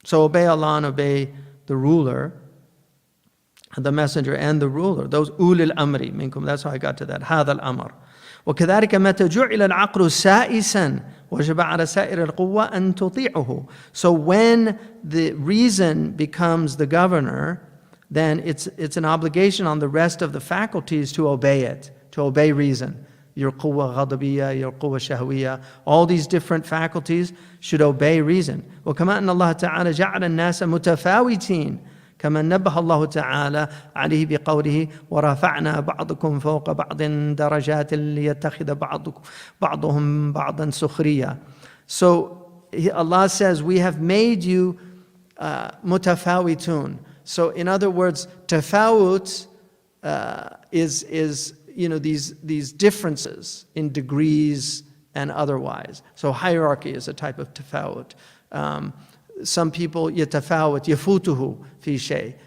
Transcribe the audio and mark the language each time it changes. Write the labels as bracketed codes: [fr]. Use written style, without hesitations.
[en] So obey Allah and obey the ruler, the messenger and the ruler. Those ulil amri minkum. That's how I got to that. [ar] هذا الأمر. وكذلك متى جعل العقل سائسا وجب على سائر القوة أن تطيعه. [en] So when the reason becomes the governor, then it's an obligation on the rest of the faculties to obey it, to obey reason. Your quwwa ghadabiyya, your quwwa shahwiyya, all these different faculties should obey reason. [ar] وكما أن الله تعالى جعل الناس متفاوتين كما نبه الله تعالى عليه بقوله ورفعنا بعضكم فوق بعض درجات ليتخذ بعضهم بعضا سخريا. [en] So Allah says, we have made you mutafawitun. So in other words, tafawut is these differences in degrees and otherwise. So hierarchy is a type of tafawut. Some people yatafawat yafutuhu fi shay.